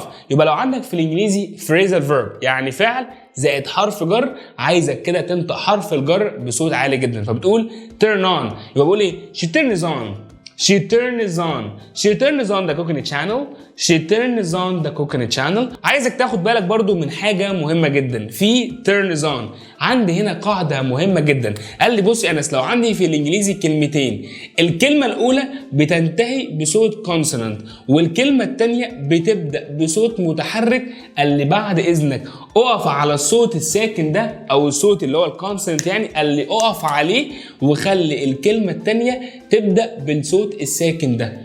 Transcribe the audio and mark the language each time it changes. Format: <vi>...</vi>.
<ar>يبقى لو عندك في الانجليزي phrasal verb يعني فعل زائد حرف جر، عايزك كده تنطق حرف الجر بصوت عالي جدا، فبتقول turn on. يبقى بقول ايه؟</ar> <en>she turns She turns on. She turns on the cooking channel. She turns on the cooking channel.</en> <ar>عايزك تاخد بالك برضو من حاجة مهمة جدا في turns on. عندي هنا قاعدة مهمة جدا. قال لي بص يا أنس، لو عندي في الإنجليزي كلمتين، الكلمة الأولى بتنتهي بصوت consonant والكلمة الثانية بتبدأ بصوت متحرك، قال لي بعد إذنك اقف على الصوت الساكن ده أو الصوت اللي هو الكونسونانت، يعني قال لي اقف عليه وخلي الكلمة الثانية تبدأ بالصوت الساكن ده.</ar>